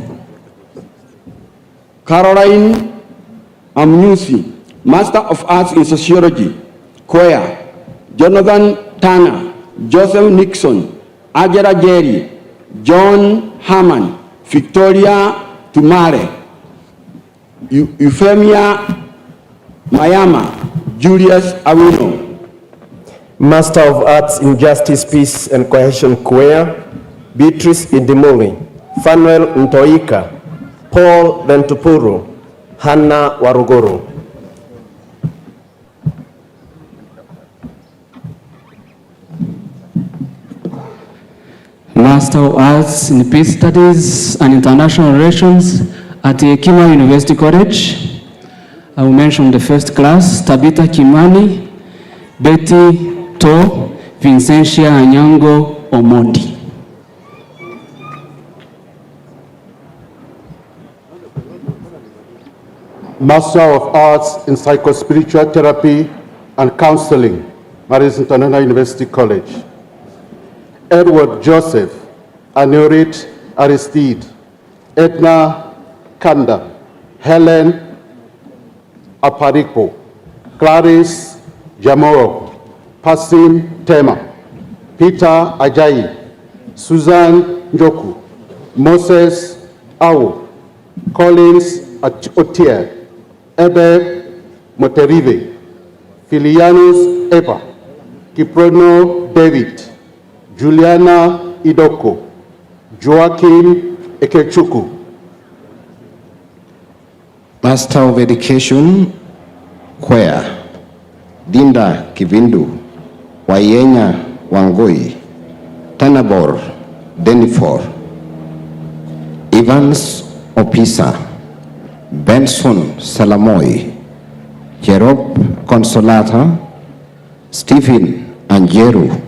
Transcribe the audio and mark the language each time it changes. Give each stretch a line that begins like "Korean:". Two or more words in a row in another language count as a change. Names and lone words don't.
English: Caroline Amnusi, Master of Arts in Sociology, CUEA, Jonathan Tanner, Joseph Nixon, Ajara Jerry, John Hammond, Victoria Tumare, Euphemia Mayama, Julius Awino. Master of Arts in Justice, Peace and Cohesion, CUEA, Beatrice Indimuli, Fanuel Ntoika, Paul Ventupuru, Hannah Waruguru. Master of Arts in Peace Studies and International Relations at Hekima University College. I will mention the first class: Tabitha Kimani, Betty To, Vincentia Anyango Omondi. Master of Arts in Psychospiritual Therapy and Counseling, Maris International University College. Edward Joseph Anurit Aristide, Edna Kanda, Helen Aparipo, Clarice Jamoro, Pasim Tema, Peter Ajayi, Susan Njoku, Moses Awu, Collins Otier, Ebe Moterive, Filianus Eba, Kiprono David, Juliana Idoko, Joaquin Ekechuku. Master of Education, CUEA, Dinda Kivindu, Wayenya Wangoi, Tanabor Denifor, Evans Opisa, Benson Salamoy, Jerob Consolata, Stephen Anjeru,